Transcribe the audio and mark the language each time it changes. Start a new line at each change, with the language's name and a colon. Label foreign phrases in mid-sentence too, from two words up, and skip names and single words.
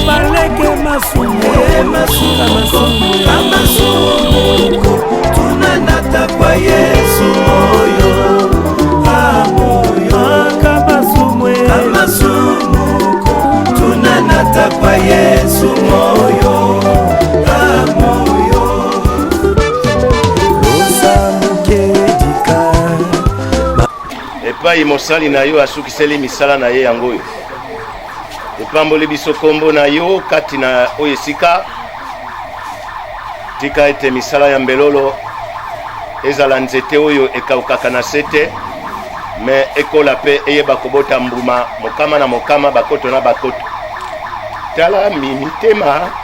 Lingala: baleke masumuko kama sumuko tunanata kwa Yesu moyo moyo kama sumuko tunanata kwa Yesu moyo moyo losa mukedika epai mosali na yo asukiseli misala na ye yango oyo epamboli biso kombo na yo kati na oyo esika tika ete misala ya mbelolo ezala nzete oyo ekaukaka na sete me ekola pe eyeba kobota mbuma mokama na mokama bakoto na bakoto tala mitema